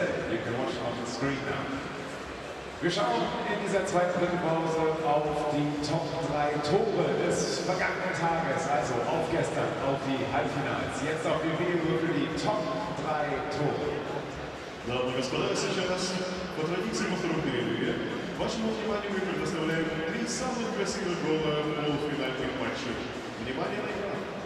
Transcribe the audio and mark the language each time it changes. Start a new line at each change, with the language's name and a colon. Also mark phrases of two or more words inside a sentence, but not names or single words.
English: You can watch on the screen now.
German: Wir schauen in dieser zweiten Pause auf die Top 3 Tore des vergangenen Tages, also auf gestern, auf die Halbfinals. Jetzt auf die Video für die Top 3 Tore.
Russian: Дамы и господа, сейчас по традиции во втором перерыве вашему вниманию мы предоставляем 3 самых красивых гола полуфинальных матчей. Внимание на экран!